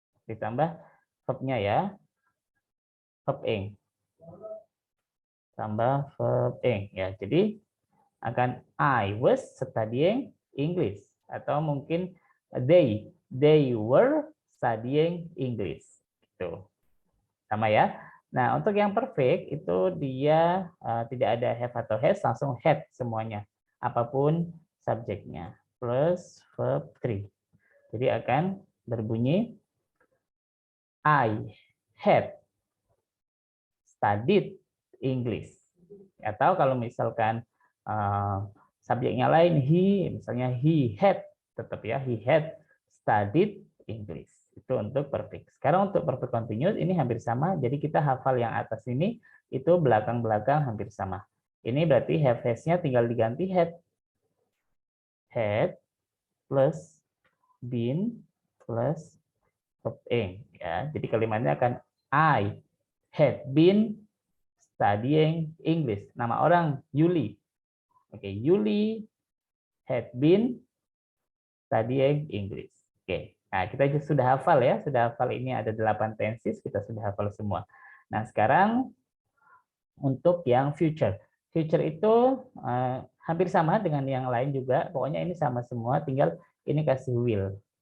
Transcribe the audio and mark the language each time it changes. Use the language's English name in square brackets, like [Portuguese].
[Indonesian] ditambah verb-nya ya, verb ing, tambah verb ing ya. Jadi akan [English] I was studying English, [Indonesian] atau mungkin [English] they were studying English [Indonesian] gitu. Sama ya. Nah, untuk yang perfect itu dia tidak ada have atau has, langsung had semuanya. Apapun subjeknya. Plus verb 3. Jadi akan berbunyi [English] I had studied English. [Indonesian] Atau kalau misalkan subjeknya lain misalnya he had, tetap ya, [English] he had studied English. [Indonesian] Itu untuk perfect. Sekarang untuk perfect continuous ini hampir sama. Jadi kita hafal yang atas ini, itu belakang-belakang hampir sama. Ini berarti have has-nya tinggal diganti had. Had plus been plus verb ing ya. Jadi kalimatnya akan [English] I had been studying English. [Indonesian] Nama orang Yuli. [English] Oke, Yuli had been studying English. [Indonesian] Oke. Nah, kita sudah hafal ya, sudah hafal ini ada 8 tenses, kita sudah hafal semua. Nah, sekarang untuk yang future. Future itu hampir sama dengan yang lain juga, pokoknya ini sama semua, tinggal ini kasih will.